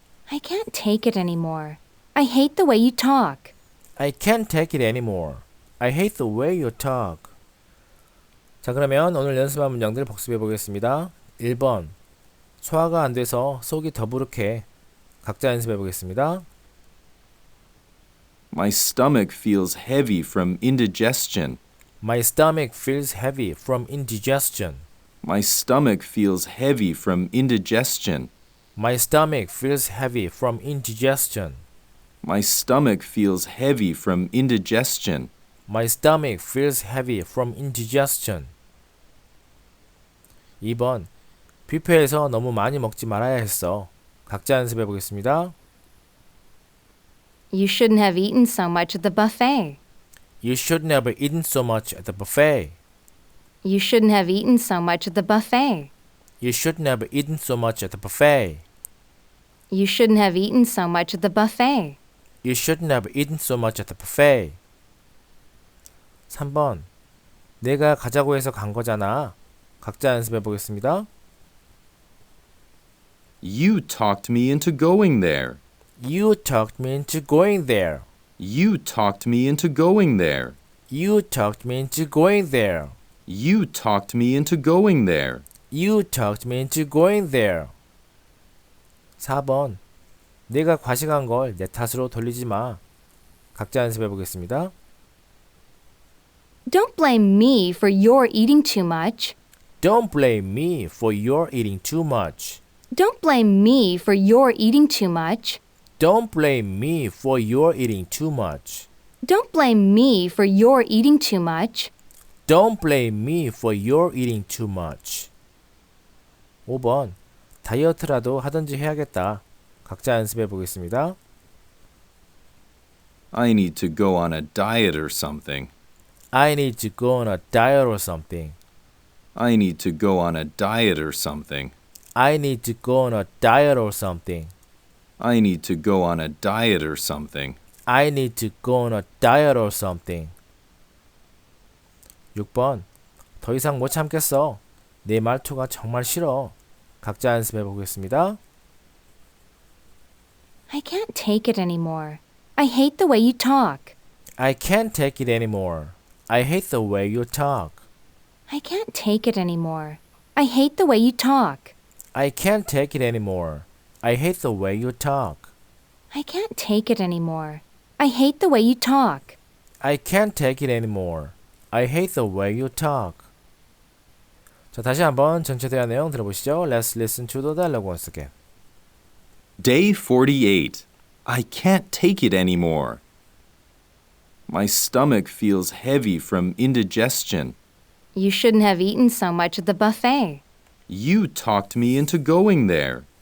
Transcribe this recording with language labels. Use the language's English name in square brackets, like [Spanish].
[English] I can't take it anymore. I hate the way you talk. I can't take it anymore. I hate the way you talk. [Korean] 자, 그러면 오늘 연습한 문장들 복습해 보겠습니다. 1번. 소화가 안 돼서 속이 더부룩해. 각자 연습해 보겠습니다. [English] My stomach feels heavy from indigestion. My stomach feels heavy from indigestion. My stomach feels heavy from indigestion. My stomach feels heavy from indigestion. My stomach feels heavy from indigestion. My stomach feels heavy from indigestion. [Korean] 2번. 뷔페에서 너무 많이 먹지 말아야 했어. 각자 연습해 보겠습니다. [English] You shouldn't have eaten so much at the buffet. You shouldn't have eaten so much at the buffet. You shouldn't have eaten so much at the buffet. You shouldn't have eaten so much at the buffet. You shouldn't have eaten so much at the buffet. You shouldn't have eaten so much at the buffet. [Korean] 3번. 내가 가자고 해서 간 거잖아. 각자 연습해 보겠습니다. [English] You talked me into going there. You talked me into going there. You talked me into going there. You talked me into going there. You talked me into going there. You talked me into going there. [Korean] 4번. 내가 과식한 걸 내 탓으로 돌리지 마. 각자 연습해 보겠습니다. [English] Don't blame me for your eating too much. Don't blame me for your eating too much. Don't blame me for your eating too much. Don't blame me for your eating too much. Don't blame me for your eating too much. Don't blame me for your eating too much. [Korean] 5번. 다이어트라도 하든지 해야겠다. 각자 연습해 보겠습니다. [English] I need to go on a diet or something. I need to go on a diet or something. I need to go on a diet or something. I need to go on a diet or something. I need to go on a diet or something. I need to go on a diet or something. [Korean] 6번. 더 이상 못 참겠어. 내 말투가 정말 싫어. 각자 연습해 보겠습니다. [English] I can't take it anymore. I hate the way you talk. I can't take it anymore. I hate the way you talk. I can't take it anymore. I hate the way you talk. I can't take it anymore. I hate the way you talk. I can't take it anymore. I hate the way you talk. I can't take it anymore. I hate the way you talk. [Korean] 자, 다시 한번 전체 대화 내용 들어보시죠. [English] Let's listen to the dialogue once again. Day 48. I can't take it anymore. My stomach feels heavy from indigestion. You shouldn't have eaten so much at the buffet. You talked me into going there.